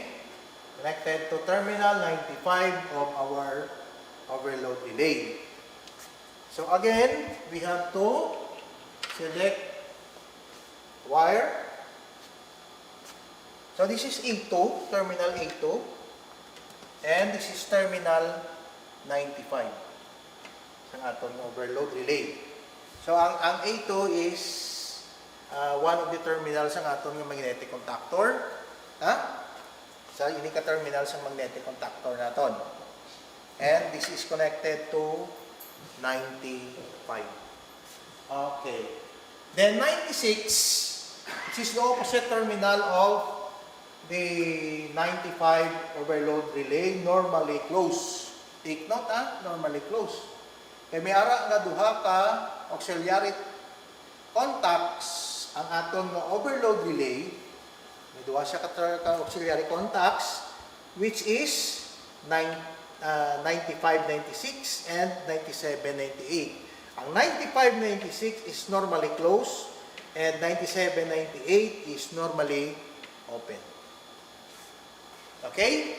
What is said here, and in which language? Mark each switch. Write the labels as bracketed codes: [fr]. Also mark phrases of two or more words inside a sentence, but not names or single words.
[en] Connected to terminal 95 of our overload relay. So again, we have to select wire. So this is A2, terminal A2. And this is terminal 95 [hil] sa atong [en] overload relay. So ang A2 is one of the terminals [hil] ng atong [en] magnetic contactor. [hil] So ini ka terminal sa [en] magnetic contactor [hil] naton. [en] And this is connected to 95. Okay. Then 96, which is the opposite terminal of the 95 overload relay, normally closed. Take note, normally closed. [hil] Kaya may ara nga duha ka [en] auxiliary contacts [hil] ang aton nga overload relay. May duha siya ka [en] auxiliary contacts, which is 95-96 and 97-98. Ang 95-96 is normally closed and 97-98 is normally open. Okay?